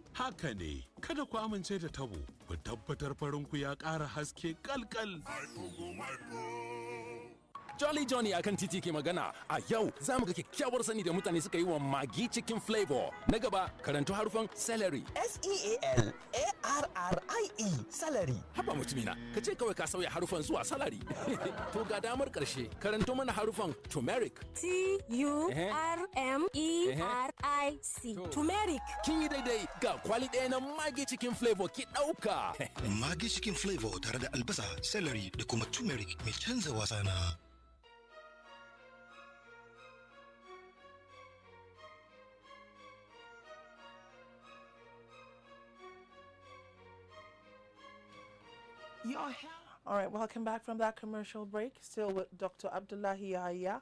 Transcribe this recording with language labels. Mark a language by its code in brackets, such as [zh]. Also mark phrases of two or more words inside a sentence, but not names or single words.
[ha] Haka ne, kada ku amince da tabo, ku tabbatar farinku ya ƙara haske kalkal. Jolly Johnny akan titi ke magana a yau za mu ga kyakkyawar sani da mutane suka yi wa magi cikin flavor. Na gaba karanto harufan celery. [en] S-E-A-L-A-R-R-I-E celery. [ha] Haba mutumina, ka ce kawai ka sauya harufan zuwa salary. To ga damar karshe karanto mana harufan turmeric. [en] T-U-R-M-E-R-I-C. Turmeric. [ha] Kin yi daidai, ga kwali ɗaya na magi cikin flavor ki ɗauka. Magi cikin flavor tare da albasa, celery da kuma turmeric mai canza wasa na. [en] All right, welcome back from that commercial break. Still with Dr. ABDULLAHI YAHAYA.